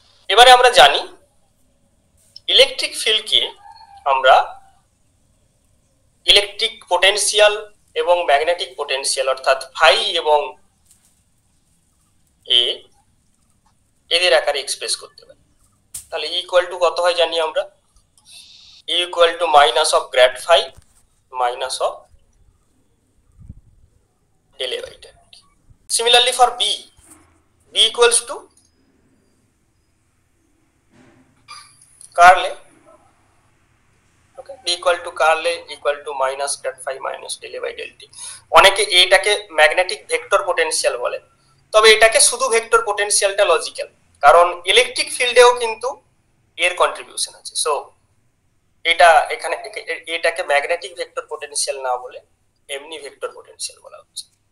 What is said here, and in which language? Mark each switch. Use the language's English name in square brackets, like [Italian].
[Bangla] এবারে আমরা জানি ইলেকট্রিক ফিল্ডকে আমরা ইলেকট্রিক পোটেনশিয়াল এবং ম্যাগনেটিক পোটেনশিয়াল অর্থাৎ ফাই এবং এ এদের আকারে এক্সপ্রেস করতে পারি। তাহলে ইকুয়াল টু কত হয় জানি আমরা, equal to minus of grad phi minus of [English] del A by del T. Similarly for B equals to curl A. [Bangla] Okay, b equal to curl A equal to minus grad phi minus del A by del T. অনেকে এটাকে magnetic vector potential বলে, তবে এটাকে শুধু vector পোটেনশিয়ালটা logical, কারণ electric ফিল্ডেও কিন্তু এর contribution আছে। সো এটা এখানে এটাকে ম্যাগনেটিক ভেক্টর পোটেনশিয়াল না বলে এমনি ভেক্টর পোটেনশিয়াল বলা হচ্ছে।